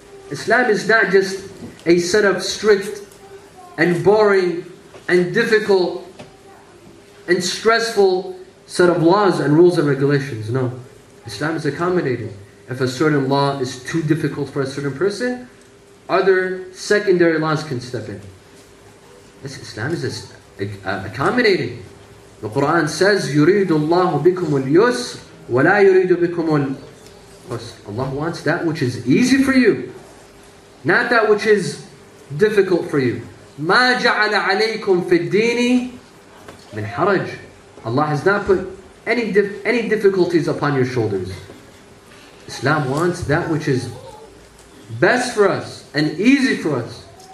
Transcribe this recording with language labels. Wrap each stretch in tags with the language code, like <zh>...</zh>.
<en>Islam is not just a set of strict and boring and difficult and stressful set of laws and rules and regulations. No. Islam is accommodating. If a certain law is too difficult for a certain person, other secondary laws can step in. Islam is accommodating. The Quran says,</en> <ar>يُرِيدُ اللَّهُ بِكُمُ الْيُسْرَ وَلَا يُرِيدُ بِكُمُ الْعُسْرَ.</ar> <en>Allah wants that which is easy for you, not that which is difficult for you.</en> <ar>مَا جَعَلَ عَلَيْكُمْ فِي الدِّينِ مِنْ حَرَجٍ.</ar> <en>Allah has not put any difficulties upon your shoulders. Islam wants that which is best for us and easy for us.</en>